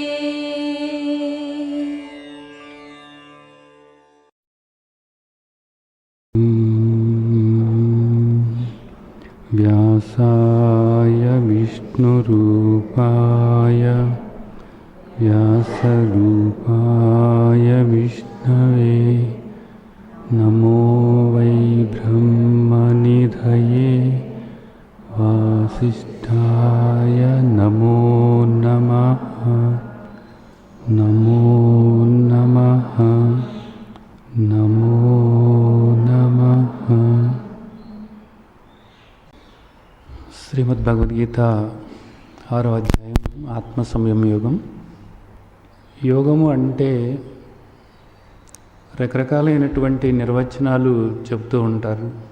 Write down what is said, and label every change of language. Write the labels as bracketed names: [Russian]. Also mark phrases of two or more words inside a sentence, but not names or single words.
[Sanskrit] व्यासाय विष्णुरूपाय व्यासरूपाय विष्णवे नमो वै ब्रह्मनिधये वासिष्ठाय नमो नमः। नमो नमः नमो नमः। [Telugu] శ్రీమద్భగవద్గీత 6వ అధ్యాయం ఆత్మ సంయమ యోగం. యోగము అంటే రకరకాలైనటువంటి నిర్వచనాలు చెప్తూ ఉంటారు.